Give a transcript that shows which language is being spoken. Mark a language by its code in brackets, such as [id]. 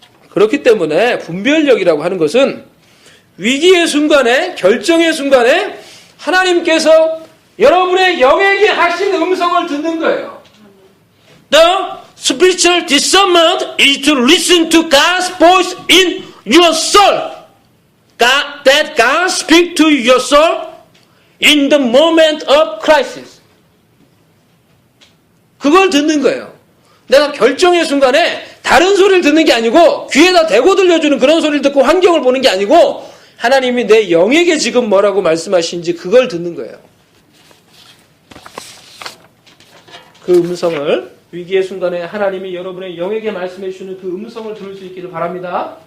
[ko] 그렇기 때문에 분별력이라고 하는 것은 위기의 순간에, 결정의 순간에 하나님께서 여러분의 영에게 하신 음성을 듣는 거예요. [en] The spiritual discernment is to listen to God's voice in your soul. That God speaks to your soul in the moment of crisis. [ko] 그걸 듣는 거예요. 내가 결정의 순간에 다른 소리를 듣는 게 아니고 귀에다 대고 들려주는 그런 소리를 듣고 환경을 보는 게 아니고 하나님이 내 영에게 지금 뭐라고 말씀하시는지 그걸 듣는 거예요. 그 음성을, 위기의 순간에 하나님이 여러분의 영에게 말씀해 주시는 그 음성을 들을 수 있기를 바랍니다.